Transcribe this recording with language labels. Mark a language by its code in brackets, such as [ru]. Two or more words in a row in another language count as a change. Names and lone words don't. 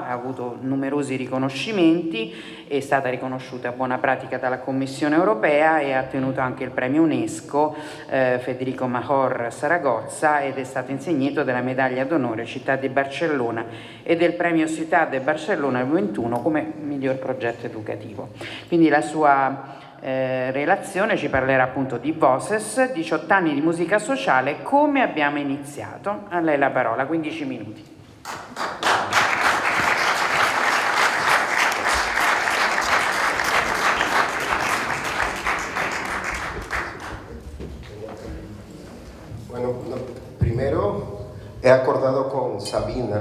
[it] Ha avuto numerosi riconoscimenti, è stata riconosciuta buona pratica dalla Commissione europea e ha ottenuto anche il premio UNESCO Federico Major Saragozza, ed è stato insegnato della medaglia d'onore Città di Barcellona e del premio Ciudad de Barcelona 21 come miglior progetto educativo. Quindi la sua relazione ci parlerà appunto di Voces, 18 anni di musica sociale, come abbiamo iniziato. A lei la parola, 15 minuti. [es] Bueno, primero he acordado con Sabina.